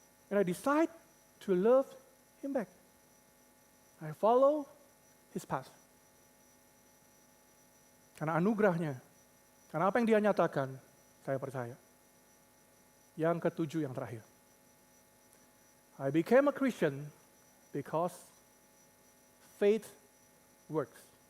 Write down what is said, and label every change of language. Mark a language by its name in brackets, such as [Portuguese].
[English] And I decide to love Him back. I follow His path. [Indonesian] Karena anugerahnya, karena apa yang Dia nyatakan, saya percaya. Yang ketujuh, yang terakhir. [English] I became a Christian because faith works.